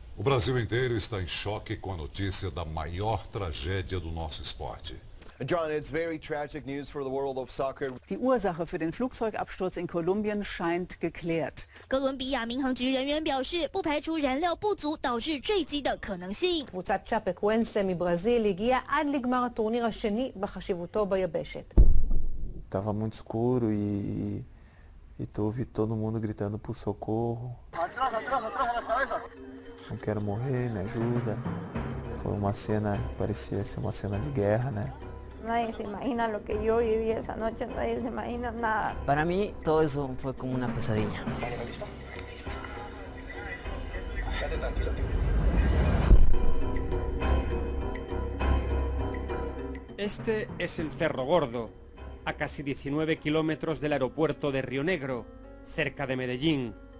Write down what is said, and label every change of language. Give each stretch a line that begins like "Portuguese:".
Portuguese: O Brasil inteiro está em choque com a notícia da maior tragédia do nosso esporte.
English: John, it's very tragic news for the world of soccer.
German: Die Ursache für den Flugzeugabsturz in Kolumbien scheint geklärt.
Chinese: 哥伦比亚民航局人员表示，不排除燃料不足导致坠机的可能性。
Hebrew: קבוצת צ'אפקוואנסה מברזיל הגיעה עד לגמר הטורניר השני בחשיבותו ביבשת.
Portuguese: Tava muito escuro e tu ouvi todo mundo gritando por socorro. Não quero morrer, me ajuda. Foi uma cena, parecia ser uma cena de guerra, né?
Spanish: Nadie se imagina lo que yo viví esa noche, nadie se imagina nada. Para mí todo eso fue como una pesadilla. ¿Listo? Listo. Quédate tranquilo, tío. Este es el Cerro Gordo, a casi 19 kilómetros del aeropuerto de Río Negro, cerca de Medellín.